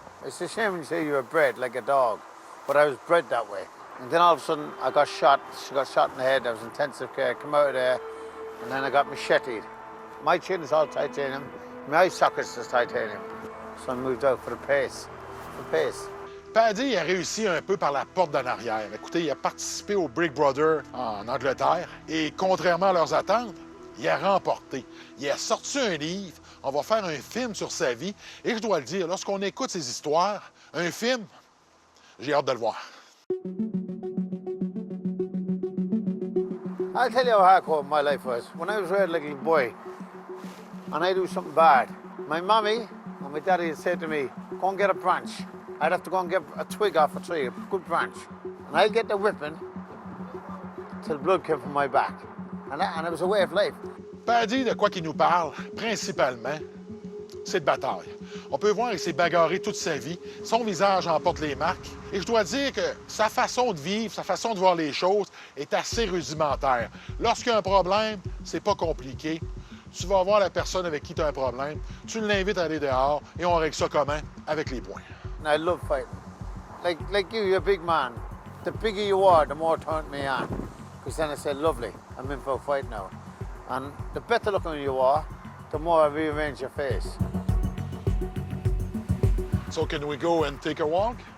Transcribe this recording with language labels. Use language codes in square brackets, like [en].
[en] It's a shame when you say you were bred like a dog, but I was bred that way. And then all of a sudden I got shot. She got shot in the head. I was in intensive care, come out of there, and then I got macheted. My chin is all titanium. My eye sockets is titanium. So I moved out for the pace. [fr] Paddy a réussi un peu par la porte d'en arrière. Écoutez, il a participé au Big Brother en Angleterre et contrairement à leurs attentes, il a remporté. Il a sorti un livre, on va faire un film sur sa vie et je dois le dire, lorsqu'on écoute ses histoires, un film, j'ai hâte de le voir. [en] I'll tell you how hardcore my life was. When I was raised like a little boy and I do something bad, my mommy and my daddy would say to me, go and get a branch. I'd have to go and get a twig off a tree, a good branch. And I'd get the whipping till blood came from my back. And it was a way of life. [fr] Paddy, de quoi qu'il nous parle, principalement, c'est de bataille. On peut voir qu'il s'est bagarré toute sa vie. Son visage en porte les marques. Et je dois dire que sa façon de vivre, sa façon de voir les choses est assez rudimentaire. Lorsqu'il y a un problème, c'est pas compliqué. Tu vas voir la personne avec qui tu as un problème, tu l'invites à aller dehors et on règle ça comment? Avec les poings. [en] I love fighting. Like you, you're a big man. The bigger you are, the more turn me on. Because then I said, lovely, I'm in for a fight now. And the better looking you are, the more I rearrange your face. So can we go and take a walk?